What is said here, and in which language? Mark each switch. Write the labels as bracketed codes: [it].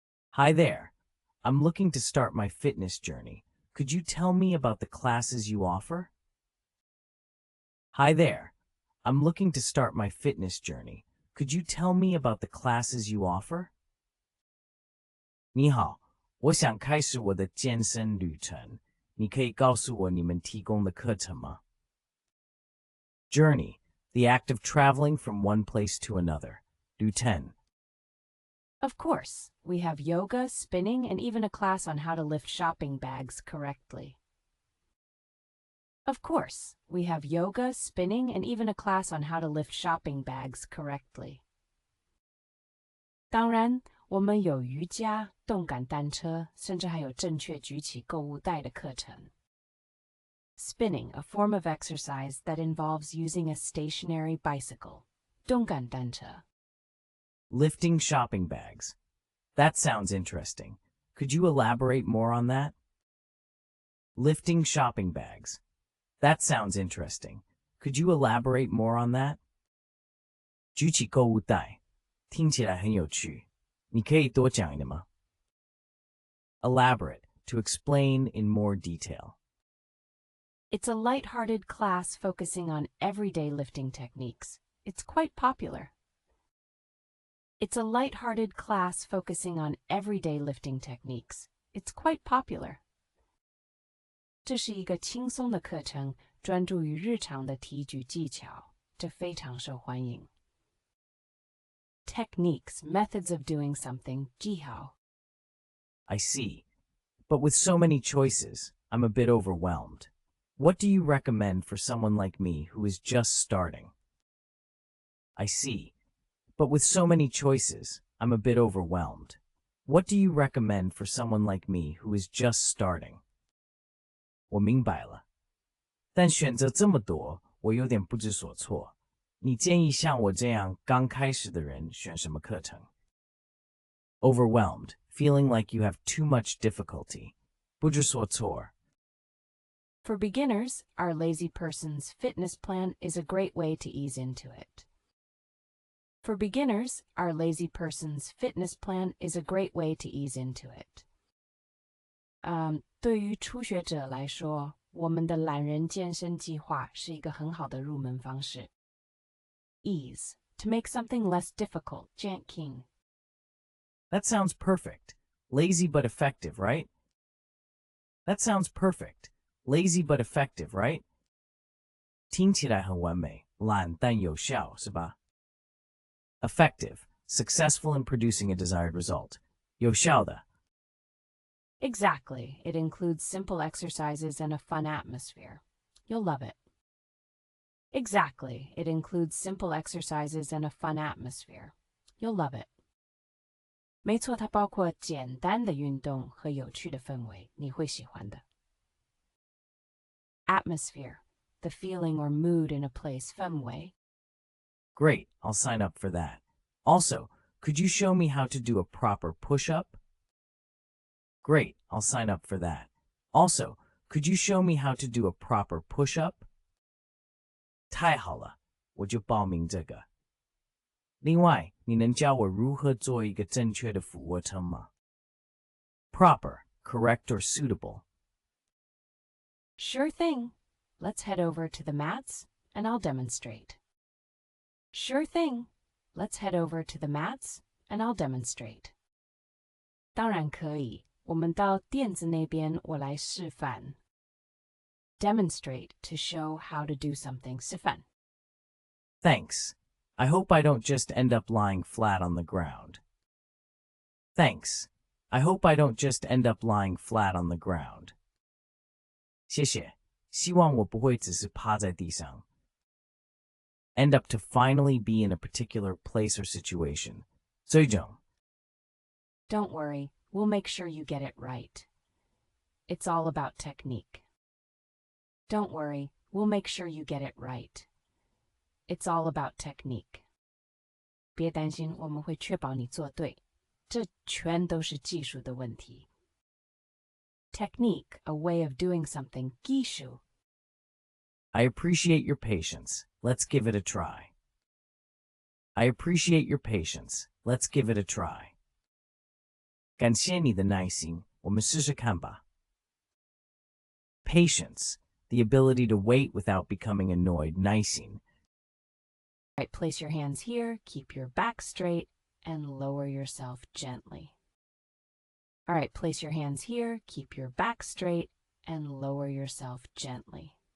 [en] Hi there. I'm looking to start my fitness journey. Could you tell me about the classes you offer? Hi there. I'm looking to start my fitness journey. Could you tell me about the classes you offer? [zh] 你好，我想开始我的健身旅程。你可以告诉我你们提供的课程吗？ [en] Journey, the act of traveling from one place to another. Do 10. Of course, we have yoga, spinning, and even a class on how to lift shopping bags correctly. Of course, we have yoga, spinning, and even a class on how to lift shopping bags correctly. [zh] 当然，我们有瑜伽、动感单车，甚至还有正确举起购物袋的课程。 [en] Spinning, a form of exercise that involves using a stationary bicycle. [zh] 动感单车。 [en] Lifting shopping bags. That sounds interesting. Could you elaborate more on that? Lifting shopping bags. That sounds interesting. Could you elaborate more on that? [zh] 举起购物袋，听起来很有趣。你可以多讲一点吗？ [en] Elaborate, to explain in more detail. It's a light-hearted class focusing on everyday lifting techniques. It's quite popular. It's a light-hearted class focusing on everyday lifting techniques. It's quite popular. [zh] 这是一个轻松的课程，专注于日常的提举技巧，这非常受欢迎。 [en] Techniques, methods of doing something, 技巧。 I see. But with so many choices, I'm a bit overwhelmed. What do you recommend for someone like me who is just starting? I see. But with so many choices, I'm a bit overwhelmed. What do you recommend for someone like me who is just starting? [zh] 我明白了，但选择这么多，我有点不知所措。你建议像我这样刚开始的人选什么课程？ [en] Overwhelmed, feeling like you have too much difficulty. [zh] 不知所措。 [en] For beginners, our lazy person's fitness plan is a great way to ease into it. For beginners, our lazy person's fitness plan is a great way to ease into it. [zh] 对于初学者来说，我们的懒人健身计划是一个很好的入门方式。 [en] Ease, to make something less difficult, 减轻。 That sounds perfect. Lazy but effective, right? That sounds perfect. Lazy but effective, right? [zh] 听起来很完美，懒但有效，是吧？ [en] Effective, successful in producing a desired result. [zh] 有效的。 [en] Exactly. It includes simple exercises and a fun atmosphere. You'll love it. Exactly. It includes simple exercises and a fun atmosphere. You'll love it. [zh] 没错，它包括简单的运动和有趣的氛围，你会喜欢的。 [en] Atmosphere, the feeling or mood in a place, 氛围。 Great, I'll sign up for that. Also, could you show me how to do a proper push-up? Great, I'll sign up for that. Also, could you show me how to do a proper push-up? [zh] 太好了，我就报名这个。另外，你能教我如何做一个正确的俯卧撑吗？ [en] Proper, correct or suitable. Sure thing. Let's head over to the mats and I'll demonstrate. Sure thing. Let's head over to the mats and I'll demonstrate. [zh] 当然可以，我们到垫子那边，我来示范。 [en] Demonstrate, to show how to do something, 示范。 Thanks. I hope I don't just end up lying flat on the ground. Thanks. I hope I don't just end up lying flat on the ground. [zh] 谢谢，希望我不会只是趴在地上。 [en] End up to finally be in a particular place or situation. [zh] 最终。 [en] Don't worry, we'll make sure you get it right. It's all about technique. Don't worry, we'll make sure you get it right. It's all about technique. [zh] 别担心，我们会确保你做对。这全都是技术的问题。 [en] Technique, a way of doing something, [zh] 技术。 [en] I appreciate your patience. Let's give it a try. I appreciate your patience. Let's give it a try. [zh] 感谢你的耐心，我们试试看吧。 [en] Patience, the ability to wait without becoming annoyed, 耐心。 All right, place your hands here, keep your back straight, and lower yourself gently. All right, place your hands here, keep your back straight, and lower yourself gently.